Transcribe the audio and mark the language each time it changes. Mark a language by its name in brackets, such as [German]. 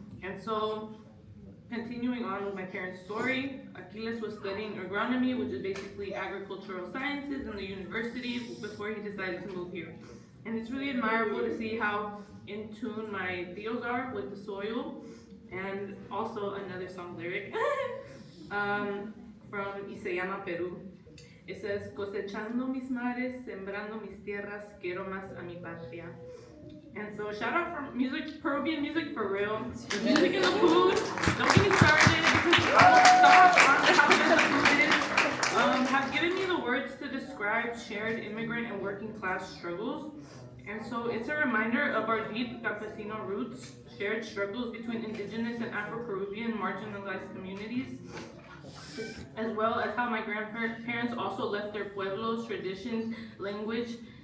[English] And so, continuing on with my parents' story, Aquiles was studying agronomy, which is basically agricultural sciences in the university before he decided to move here. And it's really admirable to see how in tune my tios are with the soil. And also another song lyric from Y se llama Peru. It says, [Spanish] cosechando mis mares, sembrando mis tierras, quiero más a mi patria. [English] And so shout out for music, Peruvian music for real. The music and the food. Don't get me started because I'll stop on how good the food is. Have given me the words to describe shared immigrant and working class struggles. And so it's a reminder of our deep campesino roots, shared struggles between indigenous and Afro-Peruvian marginalized communities, as well as how my grandparents also left their pueblos, traditions, language.